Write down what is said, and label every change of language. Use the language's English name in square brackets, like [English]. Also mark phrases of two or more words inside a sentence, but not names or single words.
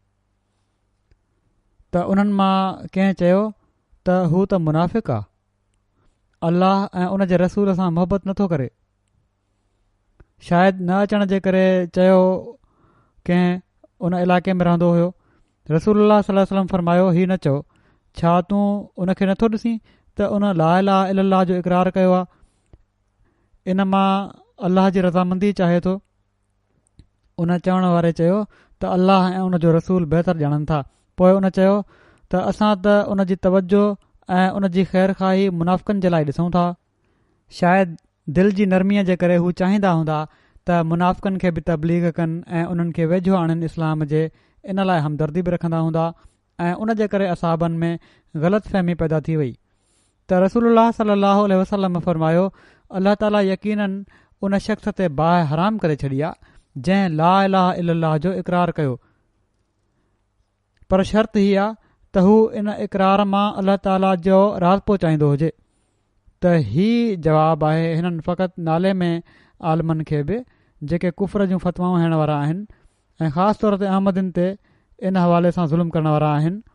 [Sindhi] त उन्हनि मां कंहिं चयो त हू त मुनाफ़िक़ आहे, अल्लाह ऐं उन जे रसूल सां मुहबत नथो करे। शायदि न अचण जे करे चयो कंहिं उन इलाइक़े में रहंदो हुयो। रसूलुल्लाह [Arabic] صلى الله عليه وسلم [Sindhi] फरमायो, ही न चओ, छा तूं उन खे नथो ॾिसीं त उन [Arabic] لا إله إلا الله [Sindhi] जो इक़रार कयो आहे, इन मां अल्लाह जी रज़ामंदी चाहे थो? उन चवण वारे चयो त अल्लाह ऐं उन जो रसूल बहितर ॼाणनि था। पोइ उन चयो त असां त उन जी तवजो ऐं उन जी ख़ैर ख़ाही मुनाफ़िक़नि जे लाइ ॾिसूं था। शायदि दिलि जी नरमीअ जे करे हू चाहींदा हूंदा त मुनाफ़िक़नि खे बि तबलीग कनि ऐं उन्हनि खे वेझो आणनि इस्लाम जे, इन लाइ हमदर्दी बि रखंदा हूंदा ऐं उन जे करे असहाबनि में ग़लति फ़हमी पैदा थी वई। त रसूलुल्लाह [Arabic] صلى الله عليه وسلم [Sindhi] फरमायो, [Arabic] الله تعالى [Sindhi] यकीनन उन शख़्स ते बाहि हराम करे छॾी आहे जंहिं [Arabic] لا إله إلا الله [Sindhi] जो इक़रार कयो, पर शर्त ही आहे त हू इन इक़रार मां [Arabic] الله تعالى [Sindhi] जो राज़ पहुचाईंदो हुजे। त ही जवाबु आहे हिननि फ़क़ति नाले में आलमनि खे बि जेके कुफ़र जूं फ़तवाऊं हणण वारा आहिनि ऐं ख़ासि तौर ते अहमदिन ते इन हवाले सां ज़ुल्म करण वारा आहिनि।